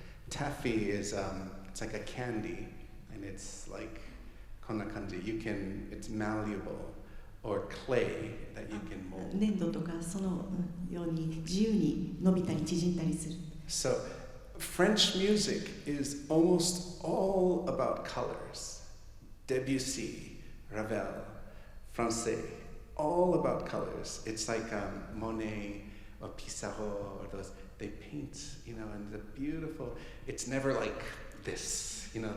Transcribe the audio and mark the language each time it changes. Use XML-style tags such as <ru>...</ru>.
<en>Taffy is it's like a candy and it's like it's malleable or clay that you can mold.</en> <ja>粘土とかそのように自由に伸びたり縮んだりする。</ja> <en>So French music is almost all about colors. Debussy, Ravel, Françaix, all about colors. It's like Monet or Pissarro or those. They paint, you know, and the beautiful. It's never like this, you know.</en>